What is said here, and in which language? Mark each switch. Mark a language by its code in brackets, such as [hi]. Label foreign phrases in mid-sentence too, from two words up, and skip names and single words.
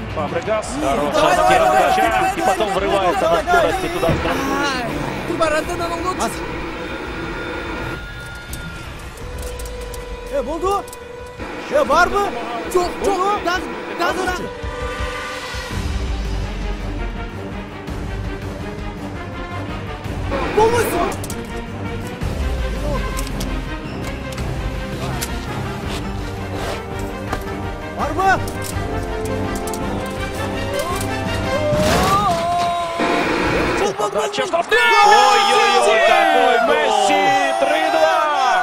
[ru] Фабрегас. Хорошая съемка мяча. И потом врывается на скорости туда в [tr] Buldu. Var mı? Çok. Gaz. Bulmuşsun. Var mı? [ru] Ой-ой-ой, какой Месси! 3-2!